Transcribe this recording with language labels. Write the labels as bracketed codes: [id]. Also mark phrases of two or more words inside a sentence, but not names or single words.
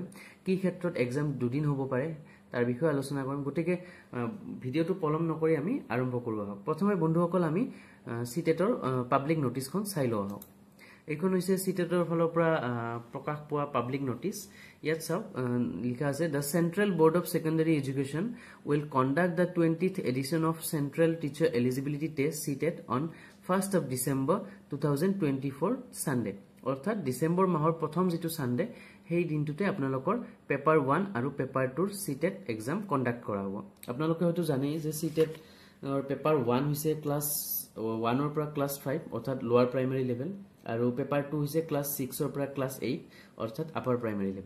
[as] কি ক্ষেত্ৰত এক্সাম দুদিন হ'ব পাৰে তাৰ বিষয়ে আলোচনা কৰিম। গতিকে ভিডিঅ'টো পলম নকৰি আমি আৰম্ভ কৰো আহক। প্ৰথমে বন্ধুসকল আমি সিটেটৰ [en] public noticeখন [as] চাই লওঁ আহক। এইখন হৈছে সিটেটৰ ফালৰ পৰা প্ৰকাশ পোৱা [en] public notice. [as] ইয়াত চাওক লিখা আছে [en] The Central Board of Secondary Education will conduct the 20th edition of Central Teacher Eligibility Test CTET on 1st of December 2024 Sunday. [as] অৰ্থাৎ ডিসেম্বৰ মাহৰ প্ৰথম যেটো সানডে সেই দিনটোতে আপোনালোকৰ পেপাৰ 1 আৰু পেপাৰ 2 ৰ [en] CTET exam conduct [as] কৰা হ'ব। আপোনালোকে হয়তো জানেই যে সিটেট পেপাৰ 1 হৈছে ক্লাস 1 ৰ পৰা ক্লাস 5 অৰ্থাৎ [en] lower primary level [as] আৰু পেপাৰ 2 হৈছে ক্লাস 6 ৰ পৰা ক্লাস 8 অৰ্থাৎ [en] upper primary level.